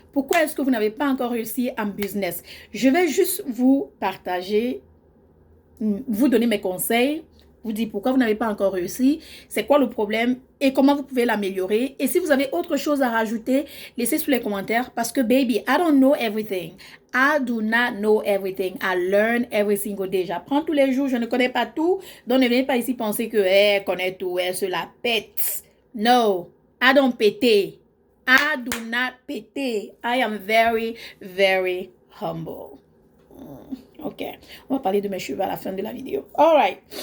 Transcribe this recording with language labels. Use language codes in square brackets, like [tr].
[fr] Pourquoi est-ce que vous n'avez pas encore réussi en business? Je vais juste vous partager, vous donner mes conseils, vous dire pourquoi vous n'avez pas encore réussi, c'est quoi le problème et comment vous pouvez l'améliorer. Et si vous avez autre chose à rajouter, laissez sous les commentaires parce que [en] baby, I don't know everything. I do not know everything. I learn every single day. [fr] J'apprends tous les jours, je ne connais pas tout. Donc ne venez pas ici penser que elle connaît tout, elle se la pète. [en] No, I don't péter. I do not péter. I am very humble. [fr] Ok, on va parler de mes cheveux à la fin de la vidéo. [en] All right.